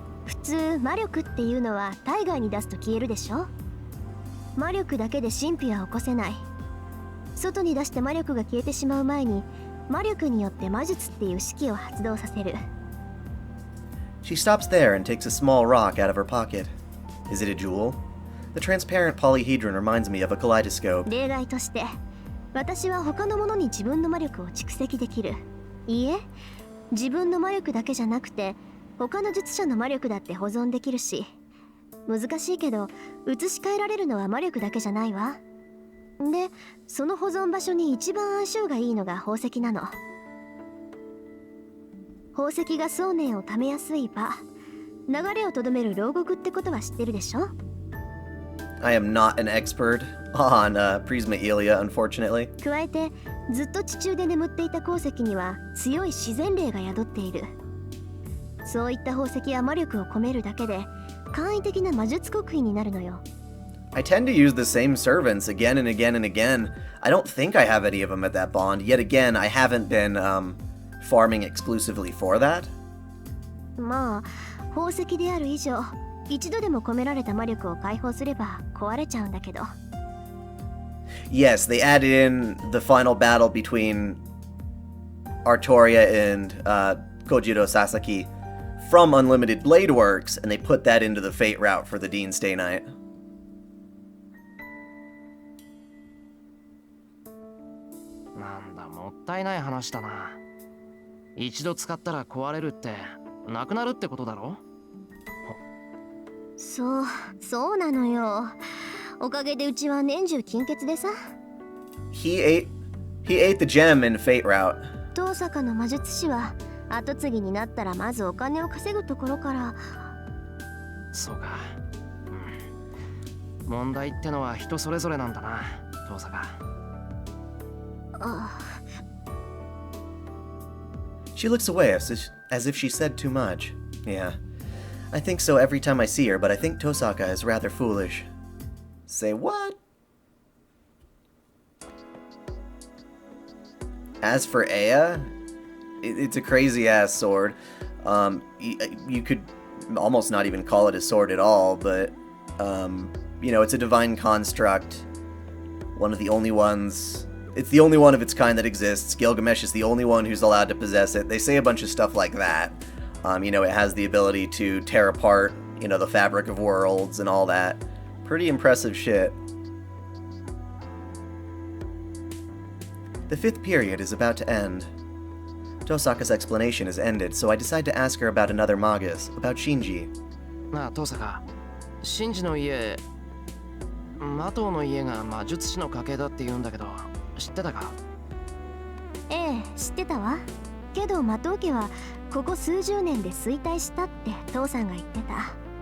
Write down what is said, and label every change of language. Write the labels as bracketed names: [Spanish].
[Japanese] 普通魔力っていうのは体外に出すと消えるでしょ。魔力だけで神秘は起こせない。外に出して魔力が消えてしまう前に魔力によって魔術っていう式を発動させる。 [English] She stops there and takes a small rock out of her pocket. Is it a jewel? The transparent polyhedron reminds me of a kaleidoscope. [Japanese] 例外として私は他のものに自分の魔力を蓄積できる。いいえ、自分の魔力だけじゃなくて他の術者の魔力だって保存できるし、難しいけど移し替えられるのは魔力だけじゃないわ。で、その保存場所に一番相性がいいのが宝石なの。宝石が想念をためやすい場、流れをとどめる牢獄ってことは知ってるでしょ。 [English] I am not an expert on Prisma Ilia, unfortunately. [Japanese] 加えてずっと地中で眠っていた鉱石には強い自然霊が宿っている。そういった宝石は魔力を込めるだけで簡易的な魔術刻印になるのよ。 [English] I tend to use the same servants again and again and again. I don't think I have any of them at that bond. Yet again, I haven't been farming exclusively for that. [Japanese] まあ宝石である以上、一度でも込められた魔力を解放すれば壊れちゃうんだけど。 [English] Yes, they added in the final battle between Artoria and Kojiro Sasaki from Unlimited Blade Works, and they put that into the Fate route for the Dean Stay Night. [Japanese] なんだ、もったいない話だな。一度使ったら壊れるってなくなるってことだろ。そうなのよ。おかげでうちは年中金欠でさ。 [English] He ate the gem in Fate route. [Japanese] 遠坂の魔術師は後継ぎになったらまずお金を稼ぐところから。そうか。問題ってのは人それぞれなんだな、遠坂。 [English] She looks away as if she said too much. Yeah, I think so every time I see her, but I think Tosaka is rather foolish. Say what? As for Aya, it's a crazy-ass sword. You could almost not even call it a sword at all, but, you know, it's a divine construct. One of the only ones... It's the only one of its kind that exists. Gilgamesh is the only one who's allowed to possess it. They say a bunch of stuff like that. You know, it has the ability to tear apart, you know, the fabric of worlds and all that. Pretty impressive shit. The 5th period is about to end. Tosaka's explanation is ended, so I decide to ask her about another Magus, about Shinji. [Japanese] なあ、遠坂。シンジの家、マトウの家が魔術師の家系だって言うんだけど、知ってたか？ええ、知ってたわ。けどマトウ家はここ数十年で衰退したって父さんが言ってた。